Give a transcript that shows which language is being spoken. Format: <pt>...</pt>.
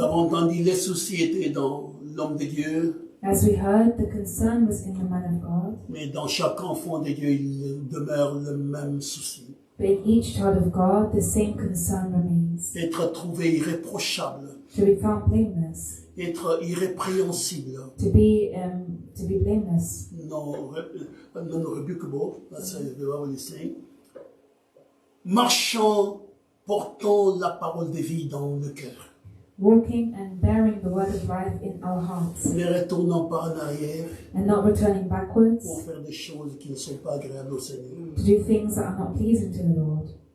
<fr>avons entendu les soucis étaient dans l'homme de Dieu,</fr> <en>As we heard, the concern was in the man of God,</en> <fr>mais dans chaque enfant de Dieu, il demeure le même souci.</fr> <en>but in each child of God, the same concern remains.</en> <fr>Être trouvé irréprochable,</fr> <en>To be found blameless,</en> <fr>être irrépréhensible,</fr> <en>to be blameless, non rebukable, that's how the Bible is saying.</en> <fr>Marchant, portant la parole de vie dans le cœur.</fr> <en>walking and bearing the word of life in our hearts,</en> <fr>Ne retournant pas en arrière</fr> <en>and not returning backwards</en> <fr>pour faire des choses qui ne sont pas agréables au Seigneur.</fr> <en>to do things that are not pleasing to the Lord.</en>